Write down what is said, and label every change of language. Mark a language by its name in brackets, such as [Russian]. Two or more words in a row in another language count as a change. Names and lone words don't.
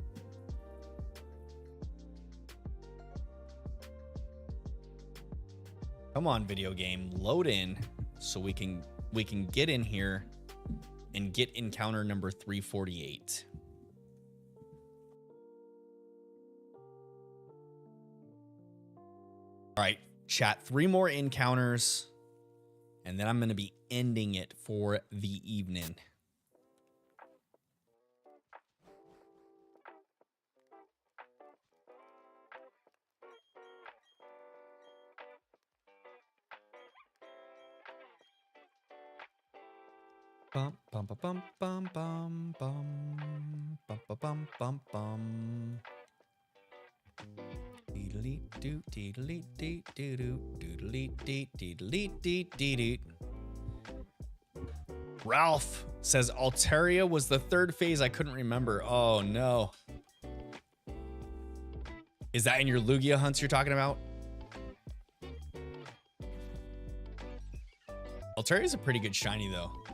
[English] Come on, video game, load in so we can get in here and get encounter number 348. All right, chat, 3 more encounters, and then I'm going to be ending it for the evening. Bum bum bum bum bum bum bum bum bum bum bum. Deedly doo deedly dee doo doo doodly dee deedly dee dee dee. Ralph says Altaria was the 3rd phase I couldn't remember. Oh no. Is that in your Lugia hunts you're talking about? Altaria is a pretty good shiny though.